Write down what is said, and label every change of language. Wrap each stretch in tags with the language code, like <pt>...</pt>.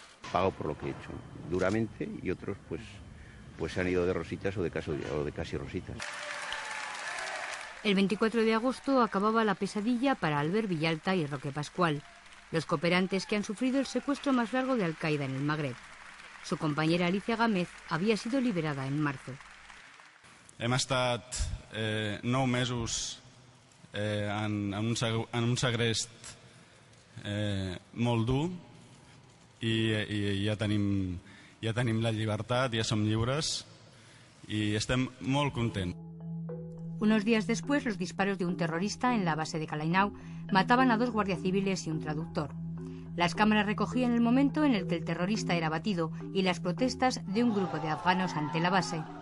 <es>Pago por lo que he hecho, duramente, y otros pues se han ido de rositas o de casi rositas. El 24 de agosto acababa la pesadilla para Albert Villalta y Roque Pascual, los cooperantes que han sufrido el secuestro más largo de Al-Qaeda en el Magreb. Su compañera Alicia Gámez había sido liberada en marzo.</es> <ca>Hem estat 9 mesos en un segrest molt dur i ja tenim la llibertat, ja som lliures i estem molt contents.</ca> <es>Unos días después, los disparos de un terrorista en la base de Calainau mataban a 2 guardias civiles y un traductor. Las cámaras recogían el momento en el que el terrorista era abatido y las protestas de un grupo de afganos ante la base.</es>